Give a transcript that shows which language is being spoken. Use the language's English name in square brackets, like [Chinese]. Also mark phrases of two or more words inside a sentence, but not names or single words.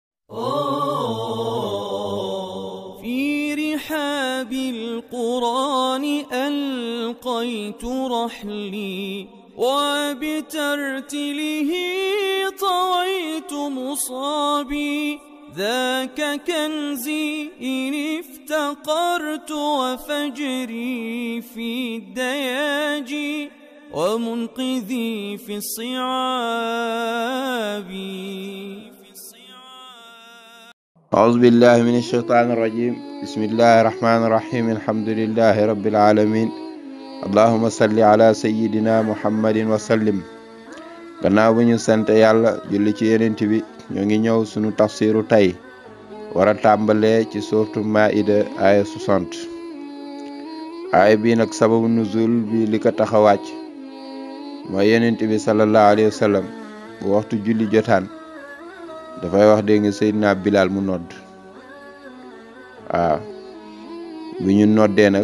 [Arabic] في رحاب القرآن ألقيت رحلي وبترتله طويت مصابي ذاك كنزي إن افتقرت وفجري في الدياجي ومنقذي في الصعاب. أعوذ بالله من الشيطان الرجيم. بسم الله الرحمن الرحيم. الحمد لله رب العالمين. اللهم صل على سيدنا محمد وسلم. [Wolof] gannaaw bu ñu sant yàlla julli ci yenent bi ñoo ngi ñëw sunu tafsiru tey wara tàmbalee ci sourate Maïda aya 60. aaya bi nag sababu nuzul bi li ko tax a wàcc mooy yenent bi [Arabic] صلى الله عليه وسلم [Wolof] bu waxtu julli jotaan dafay wax dégg nga Seydina Bilal mu nodd waaw bi ñu noddee nag